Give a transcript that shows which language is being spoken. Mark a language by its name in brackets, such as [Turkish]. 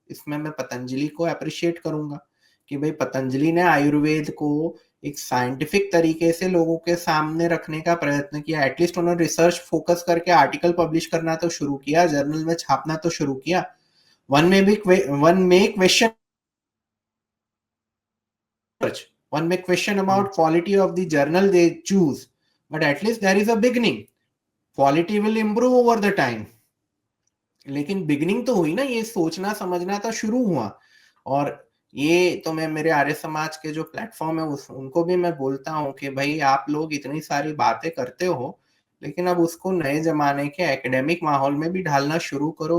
[Hindi] इसमें मैं पतंजलि को अप्रिशिएट करूंगा कि भाई पतंजलि ने आयुर्वेद को एक साइंटिफिक तरीके से लोगों के सामने रखने का प्रयत्न किया। एटलीस्ट उन्होंने रिसर्च फोकस करके आर्टिकल पब्लिश करना तो शुरू किया, जर्नल में छापना तो शुरू किया। [English] One may question one may question हुँ, about quality of the journal they choose, but at least there is a beginning. Quality will improve over the time. [Hindi] लेकिन बिगिनिंग तो हुई ना, ये सोचना समझना तो शुरू हुआ। और ये तो मैं मेरे आर्य समाज के जो प्लेटफॉर्म है उनको भी मैं बोलता हूँ कि भाई आप लोग इतनी सारी बातें करते हो, लेकिन अब उसको नए जमाने के एकेडमिक माहौल में भी ढालना शुरू करो।